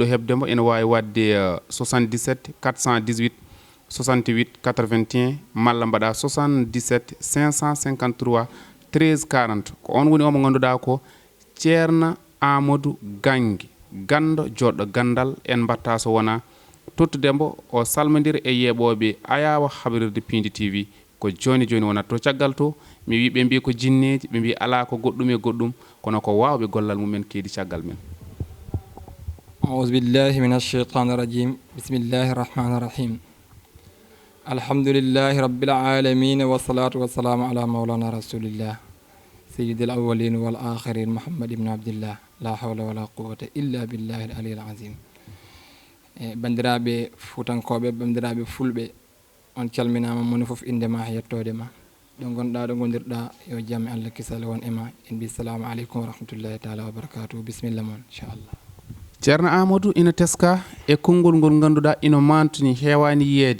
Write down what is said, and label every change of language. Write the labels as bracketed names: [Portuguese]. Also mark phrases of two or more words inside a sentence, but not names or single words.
[Fula] hebdemo ene wawi wadde 77 418 68 81 malla mbaɗa 77 553 13 40 ko on woni o mo ganduɗa ko ceerno Amadou Gangue gando joɗɗo gandal en mbatta so wona tottudembo o salmodira e yeɓoɓe ayawa habrirde Pindi TV ko joni joni wona to caggal to mi wi ɓe mbi ko jinneji ɓe mbi ala ko goɗɗum e goɗɗum kono ko wawɓe gollal mumen keedi caggal men. [Arabic] أعوذ بالله من الشيطان الرجيم بسم الله الرحمن الرحيم الحمد لله رب العالمين والصلاة والسلام على مولانا رسول الله سيد الأولين والآخرين محمد بن عبد الله لا حول ولا قوة إلا بالله العلي العظيم. [Fula] bandiraɓe fuutankoɓe bandiraɓe fulɓe on calminama moni foof indema e yettodema ɗo gonɗa ɗo gondirɗa yo jaam Allah kisal won ema en mbi [Arabic] السلام عليكم ورحمة الله تعالى وبركاته [Fula] bisimilla moon inchallah. ceerno Amadou ina teska e konngol ngol ganduɗa ina mantini hewani yiyeede.